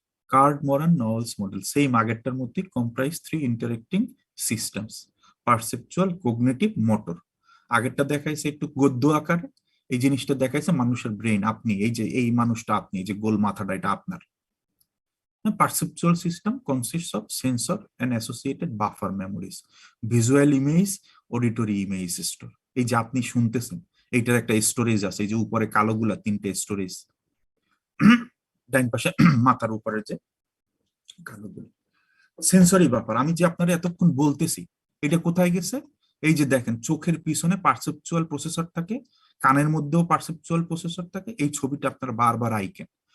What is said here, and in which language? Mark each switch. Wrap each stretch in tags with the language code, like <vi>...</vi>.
<en>Card Moran Newell's model same</en> <bn>আগেরটার মধ্যে,</bn> <en>Comprise 3 interacting systems, perceptual, cognitive, motor.</en> <bn>আগেরটা দেখাইছে একটু গদ্য আকারে, এই জিনিসটা দেখাইছে মানুষের ব্রেন। আপনি এই যে এই মানুষটা, আপনি এই যে গোল মাথাটা, এটা আপনার।</bn> <en>Perceptual system consists of sensor and associated buffer memories, visual image, auditory image store.</en> <bn>এই যে আপনি শুনতেছেন, এইটার একটা স্টোরেজ আছে, এই যে উপরে কালোগুলা 3টে স্টোরেজ, ডাইন পাশে মাথার উপরে যে কালোগুলো সেন্সরি ব্যাপার। আমি যে আপনারা এতক্ষণ বলতেছি, এটা কোথায় গেছে? এই যে দেখেন, চোখের পিছনে পারসেপচুয়াল প্রসেসর থাকে, কানের মধ্যেও পারসেপচুয়াল প্রসেসর থাকে, এই ছবিটা আপনারা বারবার আইকেন।</bn>